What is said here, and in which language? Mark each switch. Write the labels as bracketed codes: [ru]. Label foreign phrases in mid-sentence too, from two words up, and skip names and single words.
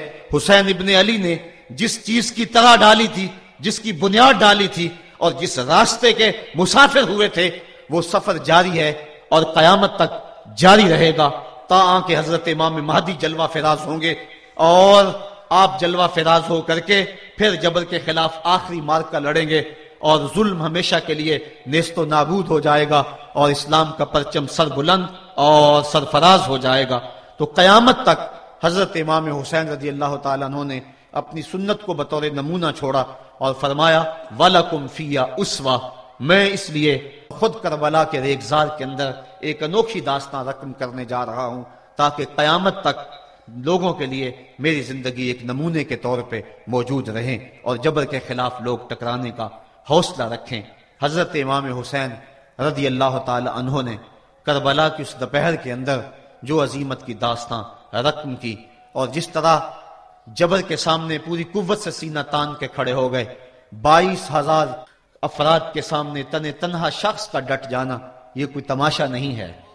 [ur] حسین ابن علی نے جس چیز کی طرح ڈالی تھی، جس کی بنیاد ڈالی تھی اور جس راستے کے مسافر ہوئے تھے وہ سفر جاری ہے اور قیامت تک جاری رہے گا تا کہ حضرت امام مہدی جلوہ فراز ہوں گے اور آپ جلوہ فراز ہو کر کے پھر جبر کے خلاف آخری مارکہ لڑیں گے اور ظلم ہمیشہ کے لیے نیست و نابود ہو جائے گا اور اسلام کا پرچم سر بلند اور سرفراز ہو جائے گا. تو قیامت تک حضرت امام حسین رضی اللہ تعالیٰ عنہ نے اپنی سنت کو بطور نمونہ چھوڑا اور فرمایا [ar] وَلَكُمْ فِيَّ أُسْوَةٌ، [ur] میں اس لیے خود کربلا کے ریگزار کے اندر ایک انوکھی داستان رقم کرنے جا رہا ہوں تاکہ قیامت تک لوگوں کے لیے میری زندگی ایک نمونے کے طور پہ موجود رہیں اور جبر کے خلاف لوگ ٹکرانے کا حوصلہ رکھیں۔ حضرت امام حسین رضی اللہ تعالی عنہ نے کربلا کی اس دوپہر کے اندر جو عظیمت کی داستان رقم کی اور جس طرح جبر کے سامنے پوری قوت سے سینہ تان کے کھڑے ہو گئے، 22,000 افراد کے سامنے تنہا شخص کا ڈٹ جانا یہ کوئی تماشا نہیں ہے۔